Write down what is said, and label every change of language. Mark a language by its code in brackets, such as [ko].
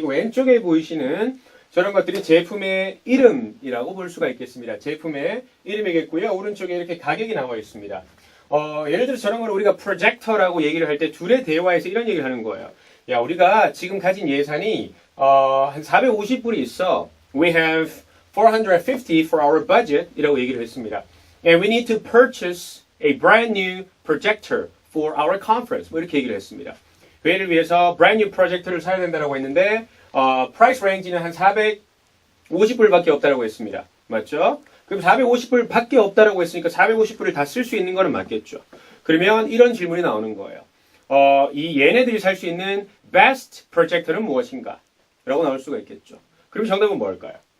[ko] 지금 왼쪽에 보이시는 저런 것들이 제품의 이름이라고 볼 수가 있겠습니다. 제품의 이름이겠고요. 오른쪽에 이렇게 가격이 나와 있습니다. 예를 들어 저런 걸 우리가 프로젝터라고 얘기를 할 때 둘의 대화에서 이런 얘기를 하는 거예요. 야, 우리가 지금 가진 예산이 한 450불이 있어. [en] We have 450 for our budget [ko] 이라고 얘기를 했습니다. [en] And we need to purchase a brand new projector for our conference. [ko] 뭐 이렇게 얘기를 했습니다. 회의를 위해서 [en] brand new projector [ko] 를 사야 된다고 했는데 [en] price range [ko] 는 한 450불밖에 없다고 했습니다. 맞죠? 그럼 450불 밖에 없다라고 했으니까 450불을 다 쓸 수 있는 거는 맞겠죠. 그러면 이런 질문이 나오는 거예요. 이 얘네들이 살 수 있는 best projector는 무엇인가? 라고 나올 수가 있겠죠. 그럼 정답은 뭘까요?